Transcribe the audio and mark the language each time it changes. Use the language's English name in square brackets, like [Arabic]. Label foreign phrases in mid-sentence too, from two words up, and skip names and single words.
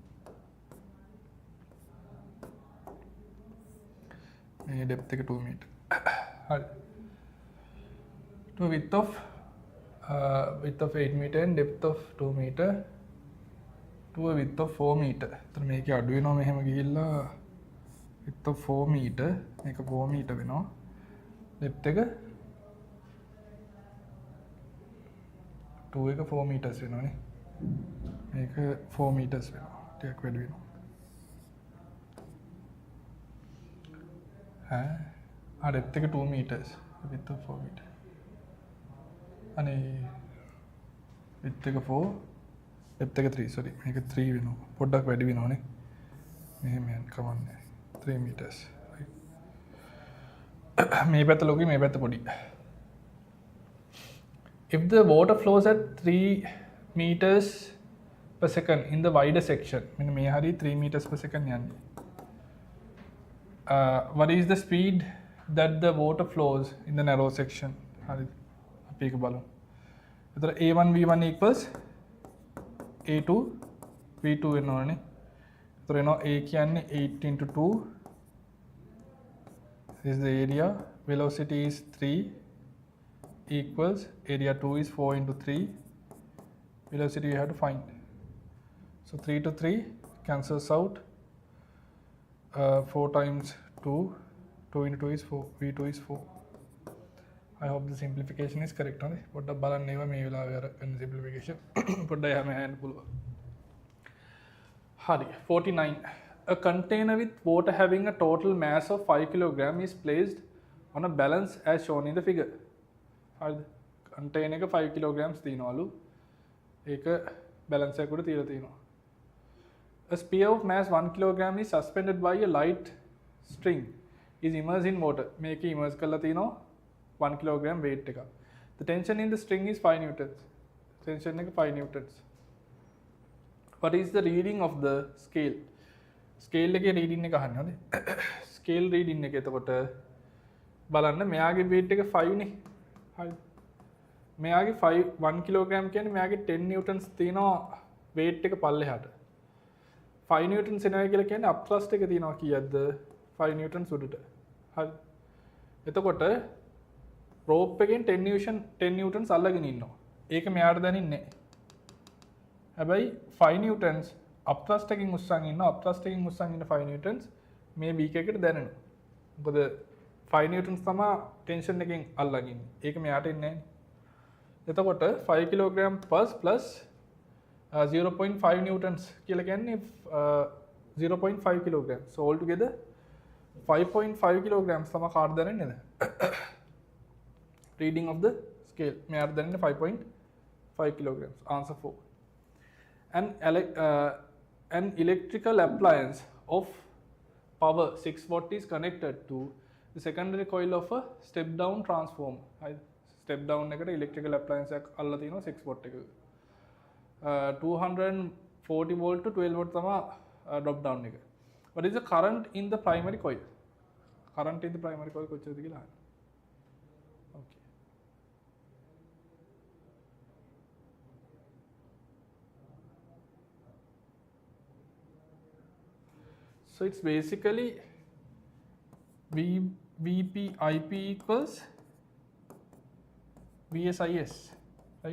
[Sinhala] මේ depth එක 2 meter. හරි. [English] To width of 8 meter and depth of 2 meter to a width of 4 meter. [Sinhala] එතන මේකේ අඩු වෙනවා මෙහෙම ගිහිල්ලා [English] width of 4 meter [Sinhala] මේක 4 meter වෙනවා. depth එක 2 එක 4 meters වෙනවානේ. මේක 4 meters වෙනවා. ටිකක් වැඩි වෙනවා. [English] depth එක 2 meters width of 4 meter. [Sinhala] අනේ width එක 4 depth එක 3 sorry මේක 3 වෙනවා පොඩ්ඩක් වැඩි වෙනවනේ මෙහෙම යන්න කමන්නේ 3 meters මේ පැත්ත ලොකුයි මේ පැත්ත පොඩි. [English] If the water flows at 3 meters per second in the wider section [Sinhala] මෙන්න මේ හරිය [English] 3 meters per second යන්නේ. What is the speed that the water flows in the narrow section? [Sinhala] හරි අපි ඒක බලමු. එතකොට A1 V1 equals A2 V2 වෙනවනේ. එතකොට එනවා [English] A කියන්නේ 8 into 2. This is the area. Velocity is 3 equals area 2 is 4 into 3. Velocity we have to find. So 3 to 3 cancels out. 4 times 2. 2 into 2 is 4. V2 is 4. I hope the simplification is correct. Put balan neva me will have simplification. Put I have a handful. Hari 49. A container with water having a total mass of 5 kg is placed on a balance as shown in the figure. [Sinhala] Container 5 kg තියනවලු. ඒක balance එකකට තියලා තියෙනවා. [English] A spear of mass 1 kg is suspended by a light string is immersed in water. [Sinhala] මේක immerse කරලා තියෙනවා 1 kg weight එක. [English] The tension in the string is 5 newtons. [Sinhala] Tension එක 5 newtons. [English] What is the reading of the scale? [Sinhala] Scale එකේ reading එක අහන්නේ හොඳේ. [English] Scale reading [Sinhala] එක එතකොට බලන්න මෙයාගේ weight එක 5 නේ. හරිද? මෙයාගේ 1 kg කියන්නේ මෙයාගේ 10 newtons තියෙනවා weight එක පල්ලෙහාට. 5 newtons එනවා කියලා කියන්නේ [English] up thrust [Sinhala] එක තියෙනවා කීයක්ද? 5 newtons උඩට. හරි. එතකොට rope එකෙන් 10 newtons අල්ලගෙන ඉන්නවා. ඒක මෙයාට දැනෙන්නේ නැහැ. හැබැයි 5 newtons [English] up thrust [Sinhala] එකකින් උස්සන් ඉන්නවා. [English] up thrust [Sinhala] එකකින් උස්සන් ඉන්න 5 newtons මේ beak එකට දැනෙනවා. මොකද 5 newtons තමයි tension එකෙන් අල්ලගෙන ඉන්නේ. ඒක මෙයාට එන්නේ නැහැ. එතකොට 5 kg plus 0.5 newtons කියලා කියන්නේ 0.5 kg. [English] So altogether [Sinhala] 5.5 kg තමයි කාට දැනෙන්නේ නේද? [English] Reading of the scale. [Sinhala] මෙයාට දැනෙන්නේ 5.5 kg. Answer 4. [English] An electrical appliance of power 6 watt is connected to the secondary coil of a step down transformer. Step down [Sinhala] එකට [English] electrical appliance [Sinhala] එකක් අල්ලලා තියෙනවා 6 watt එකක. [English] 240 volt to 12 volt තමයි drop down එක. What is the current in the primary coil? Current in the primary coil [Sinhala] කොච්චරද කියලා අහන්න. [English] Okay. So it's basically VP IP equals VSIS, right?